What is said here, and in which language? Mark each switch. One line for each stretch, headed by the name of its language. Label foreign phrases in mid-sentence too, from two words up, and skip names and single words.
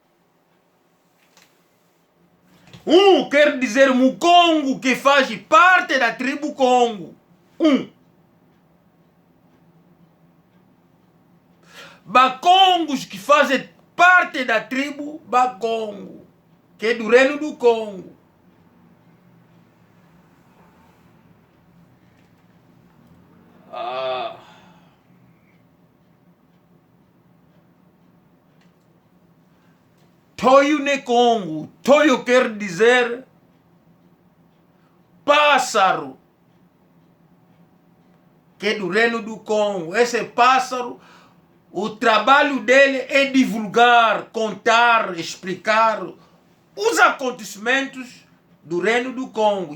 Portuguese: Quer dizer Mukongo, que faz parte da tribo Congo. Bakongos, que fazem parte da tribo Bakongo, que é do reino do Congo.
Kongo: Toyo ne Congo.
Portuguese: Toyo quer dizer pássaro, que é do reino do Congo. Esse pássaro, o trabalho dele é divulgar, contar, explicar os acontecimentos do reino do Congo.